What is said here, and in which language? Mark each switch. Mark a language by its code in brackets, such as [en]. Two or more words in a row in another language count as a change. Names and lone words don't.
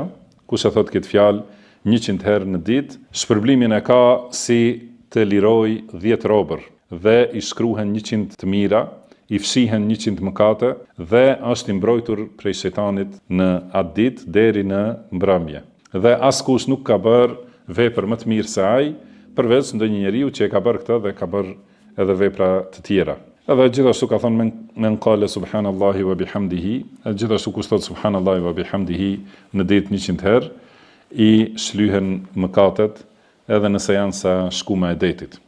[sq] Kush e thot këtë fjalë 100 herë në ditë, shpërblimin e ka si të liroj 10 robër dhe i shkruhen 100 të mira, i fshihen 100 mëkate dhe është i mbrojtur prej shejtanit në atë ditë deri në mbrëmje. Dhe askush nuk ka bërë vepër më të mirë se ai, përveç ndonjë njeriu që e ka bërë këtë dhe ka bërë edhe vepra të tjera. Edhe gjithashtu ka thonë [ar] من قال سبحان الله وبحمده, [sq] gjithashtu kush thot [ar] سبحان الله وبحمده [sq] në ditë 100 herë, i shlyhen mëkatet edhe nëse janë sa shkuma e detit.